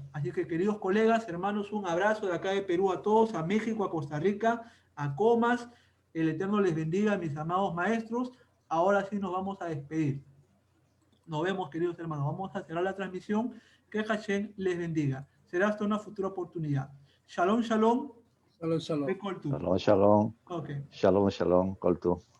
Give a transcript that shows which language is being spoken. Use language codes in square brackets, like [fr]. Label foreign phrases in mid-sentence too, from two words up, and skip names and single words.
[es] Así que, queridos colegas, hermanos, un abrazo de acá de Perú a todos, a México, a Costa Rica, a Comas. El Eterno les bendiga, mis amados maestros. Ahora sí nos vamos a despedir. Nos vemos, queridos hermanos. Vamos a cerrar la transmisión. Que Hashem les bendiga. Será hasta una futura oportunidad. [he] שלום, שלום. שלום, שלום. וכל טוב. שלום, שלום. Okay. שלום, שלום. כל טוב.